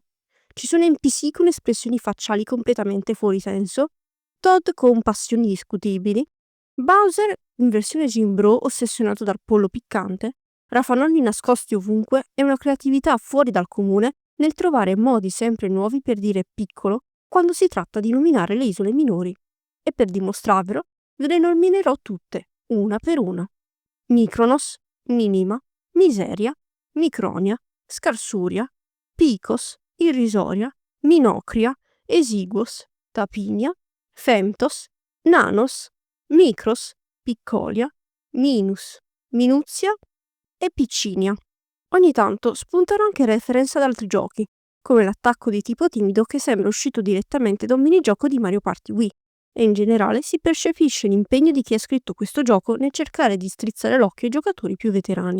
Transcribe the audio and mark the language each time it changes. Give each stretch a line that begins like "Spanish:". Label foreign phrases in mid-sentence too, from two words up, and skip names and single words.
Italian: Ci sono NPC con espressioni facciali completamente fuori senso, Todd con passioni discutibili, Bowser in versione Jim Bro ossessionato dal pollo piccante, raffanoni nascosti ovunque e una creatività fuori dal comune nel trovare modi sempre nuovi per dire piccolo quando si tratta di nominare le isole minori. E per dimostrarvelo, ve le nominerò tutte, una per una. Micronos, Minima, Miseria, Micronia, Scarsuria, Picos, Irrisoria, Minocria, Esiguos, Tapinia, Femtos, Nanos, Micros, Piccolia, Minus, Minuzia e Piccinia. Ogni tanto spuntano anche reference ad altri giochi, come l'attacco di tipo timido che sembra uscito direttamente da un minigioco di Mario Party Wii, e in generale si percepisce l'impegno di chi ha scritto questo gioco nel cercare di strizzare l'occhio ai giocatori più veterani.